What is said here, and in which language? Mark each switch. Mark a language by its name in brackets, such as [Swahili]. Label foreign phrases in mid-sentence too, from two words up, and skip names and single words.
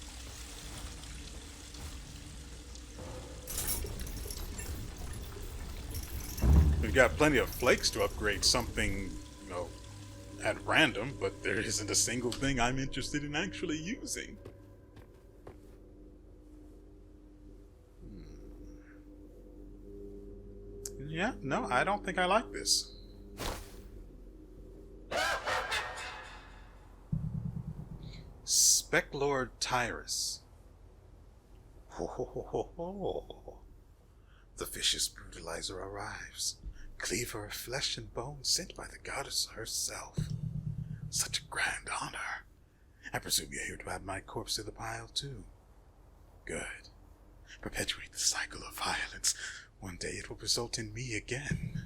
[English] We've got plenty of flakes to upgrade something, at random, but there isn't a single thing I'm interested in actually using. Yeah, no, I don't think I like this. Speclord Tyrus. Ho ho ho ho ho. The vicious brutalizer arrives. Cleaver of flesh and bone sent by the goddess herself. Such a grand honor. I presume you're here to add my corpse to the pile too. Good. Perpetuate the cycle of violence. One day it will result in me again.